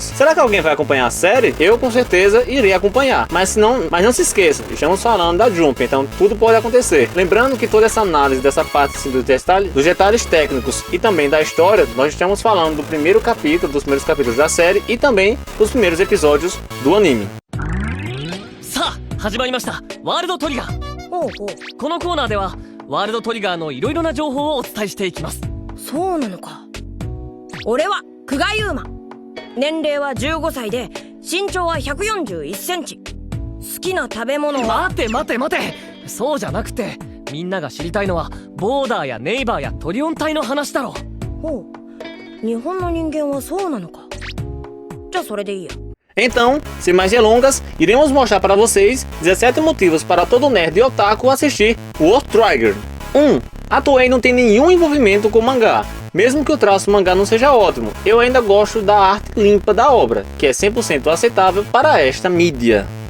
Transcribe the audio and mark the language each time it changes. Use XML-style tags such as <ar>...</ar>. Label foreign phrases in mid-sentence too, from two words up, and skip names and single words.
<pt>Será que alguém vai acompanhar a série? Eu com certeza irei acompanhar, mas não se esqueça, estamos falando da Jump, então tudo pode acontecer. Lembrando que toda essa análise dessa parte assim, dos detalhes técnicos e também da história, nós estamos falando do primeiro capítulo, dos primeiros capítulos da série e também dos primeiros episódios do anime.</pt> <ja>さあ始まりましたワールドトリガー。ほうほう、このコーナーではワールドトリガーのいろいろな情報をお伝えしていきます。そうなのか。俺は久我優馬、年齢は15歳で身長は141センチ。好きな食べ物は待て、そうじゃなくて、みんなが知りたいのはボーダーやネイバーやトリオン隊の話だろ。ほう、日本の人間はそうなのか。じゃあそれでいいや。</ja> <pt>Então, sem mais delongas, iremos mostrar para vocês 17 motivos para todo nerd e otaku assistir World Trigger. 1. A Toei não tem nenhum envolvimento com o mangá. Mesmo que o traço do mangá não seja ótimo, eu ainda gosto da arte limpa da obra, que é 100% aceitável para esta mídia.</pt>